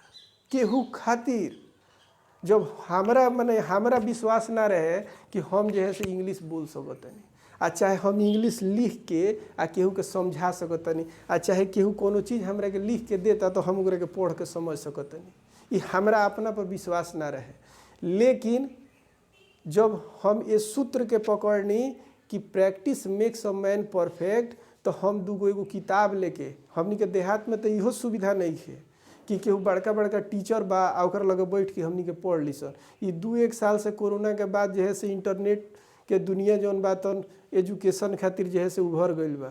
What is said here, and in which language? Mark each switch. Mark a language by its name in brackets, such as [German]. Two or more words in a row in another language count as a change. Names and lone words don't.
[Bhojpuri] केहू खातिर जब हमरा विश्वास ना रहे कि हम जो है से इंग्लिश बोल सकतनी, आ चाहे हम इंग्लिश लिख के आ केहू के समझा सकतनी, आ चाहे केहू कोनो चीज़ हमरा के लिख के देता तो हम ओकरा के पढ़ के समझ सकतनी, ये हमरा अपना पर विश्वास ना रहे। लेकिन जब हम इस सूत्र के पकड़नी कि [English] practice makes a man perfect, [Bhojpuri] तो हम दूगो एगो किताब लेके, हमनी के देहात में तो इहो सुविधा नहीं है कि केहू बड़का बड़का टीचर बा आ ओकर लगे बैठ के हमनी के पढ़ ली सन। ये 2-1 साल से कोरोना के बाद जो है से इंटरनेट के दुनिया जौन बा तन एजुकेशन खातिर जो है से उभर गईल बा।